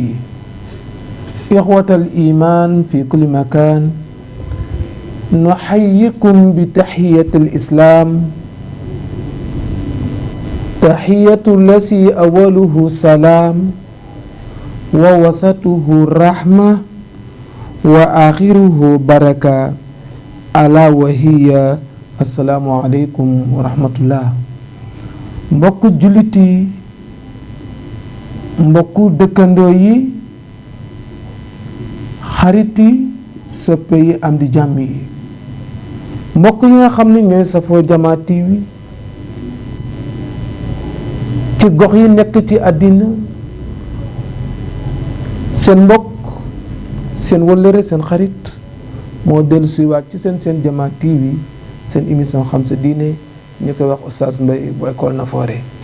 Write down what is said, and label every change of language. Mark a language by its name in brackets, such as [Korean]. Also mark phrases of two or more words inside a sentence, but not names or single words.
[Arabic] إخوة الإيمان في كل مكان، نحييكم بتحية الإسلام، تحية التي أوله سلام ووسطه رحمة وآخره بركة، ألا وهي السلام عليكم ورحمة الله. [Wolof] mbokku jullit yi, mbokku dëkkandoo yi, xarit yi, soppe yi, am di jàmm yi, mbokk yi nga xam ne ñooy safoo Jamaa TV ci gox yi nekk ci àddina, seen mbokk, seen wëllëre, seen xarit moo dellu si waat ci seen Jamaa TV, seen émission xam sa diine, ñu koy wax Oustaz Mbaye bu école Nafoore.